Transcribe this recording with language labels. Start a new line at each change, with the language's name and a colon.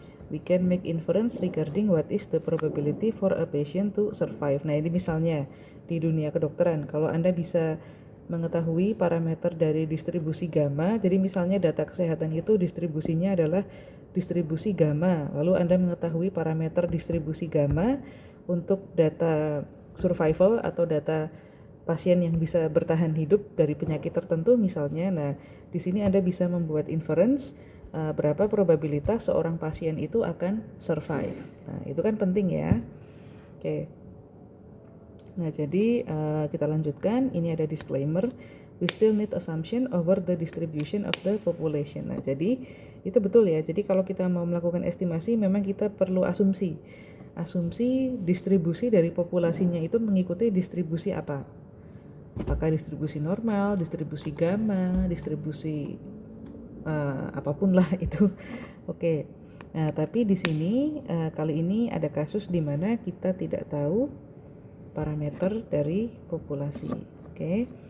English: we can make inference regarding what is the probability for a patient to survive.
Indonesian: Nah, ini misalnya di dunia kedokteran, kalau Anda bisa mengetahui parameter dari distribusi gamma, jadi misalnya data kesehatan itu distribusinya adalah distribusi gamma, lalu Anda mengetahui parameter distribusi gamma untuk data survival atau data pasien yang bisa bertahan hidup dari penyakit tertentu misalnya. Nah, di sini Anda bisa membuat inference berapa probabilitas seorang pasien itu akan survive. Nah, itu kan penting ya. Oke. Nah, jadi kita lanjutkan. Ini ada disclaimer.
English: We still need assumption over the distribution of the population.
Indonesian: Nah, jadi itu betul ya. Jadi kalau kita mau melakukan estimasi, memang kita perlu asumsi. Asumsi distribusi dari populasinya itu mengikuti distribusi apa? Apakah distribusi normal, distribusi gamma, distribusi apapun lah itu. Oke. Nah, tapi di sini kali ini ada kasus di mana kita tidak tahu parameter dari populasi. Oke.